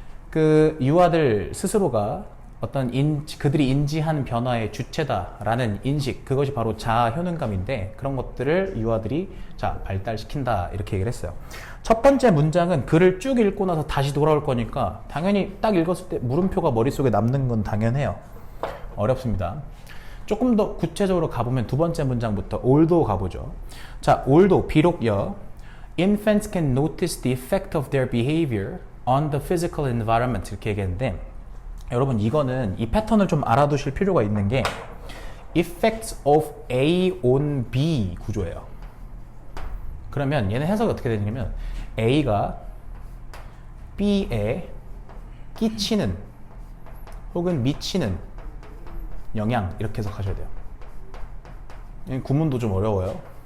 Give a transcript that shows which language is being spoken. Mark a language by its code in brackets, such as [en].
[ko] 그 유아들 스스로가 어떤 그들이 인지한 변화의 주체다라는 인식, 그것이 바로 자아 효능감인데 그런 것들을 유아들이 자, 발달시킨다 이렇게 얘기를 했어요. 첫 번째 문장은 글을 쭉 읽고 나서 다시 돌아올 거니까 당연히 딱 읽었을 때 물음표가 머릿속에 남는 건 당연해요. 어렵습니다. 조금 더 구체적으로 가보면 두 번째 문장부터 although 가보죠. 자, [en] although [ko] 비록여 [en] infants can notice the effect of their behavior on the physical environment [ko] 이렇게 얘기했는데 여러분 이거는 이 패턴을 좀 알아두실 필요가 있는 게 [en] effects of A on B [ko] 구조예요. 그러면 얘는 해석이 어떻게 되냐면 A가 B에 끼치는 혹은 미치는 영향 이렇게 해석하셔야 돼요. 구문도 좀 어려워요.